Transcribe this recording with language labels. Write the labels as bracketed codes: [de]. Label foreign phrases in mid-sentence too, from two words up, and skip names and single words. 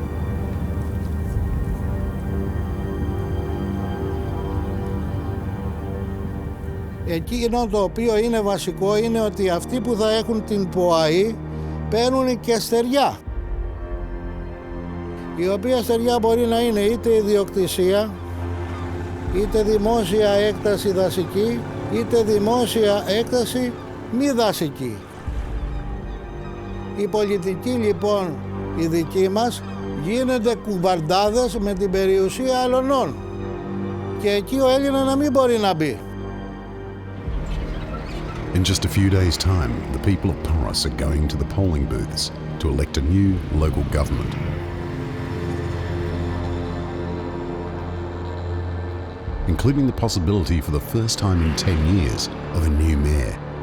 [el] Εκείνο το οποίο είναι βασικό είναι ότι αυτοί που θα έχουν την ποαή παίρνουν και στεριά, η οποία στεριά μπορεί να είναι είτε ιδιοκτησία, είτε δημόσια έκταση δασική, είτε δημόσια έκταση μη δασική. Η πολιτική λοιπόν η δική μας γίνονται κουβαρντάδες με την περιουσία αλωνών και εκεί ο Έλληνας να μην μπορεί να μπει. [en] In just a few days' time, the people of Poros are going to the polling booths to elect a new local government. Including the possibility for the first time in 10 years of a new mayor.